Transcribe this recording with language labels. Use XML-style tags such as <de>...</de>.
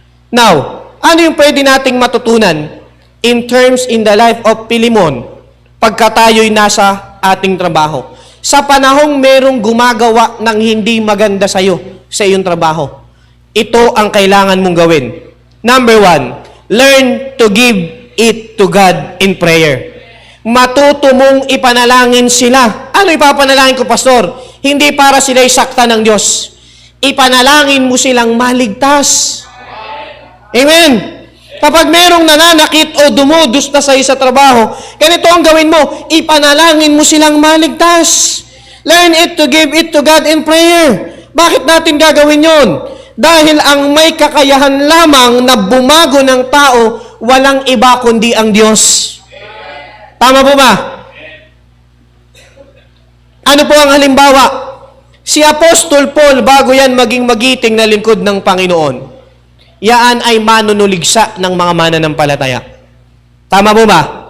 <tl>Now, ano yung pwede nating matutunan</tl> <en>in terms in the life of</en> <tl>Pilimon pagka tayo'y nasa ating trabaho? Sa panahong merong gumagawa ng hindi maganda sa'yo, sa iyong trabaho, ito ang kailangan mong gawin.</tl> <en>Number 1, learn to give it to God in prayer.</en> <tl>Matuto mong ipanalangin sila. Ano ipapanalangin ko, Pastor? Hindi para sila'y sakta ng Diyos. Ipanalangin mo silang maligtas. Amen. Kapag merong nananakit o dumudusta sa'yo sa trabaho, ganito ang gawin mo, ipanalangin mo silang maligtas.</tl> <en>Learn it to give it to God in prayer.</en> <tl>Bakit natin gagawin yon? Dahil ang may kakayahan lamang na bumago ng tao, walang iba kundi ang Diyos. Tama po ba? Ano po ang halimbawa? Si Apostol Paul, bago yan maging magiting na lingkod ng Panginoon, yaan ay manunuligsa ng mga mananampalataya. Tama po ba?</tl>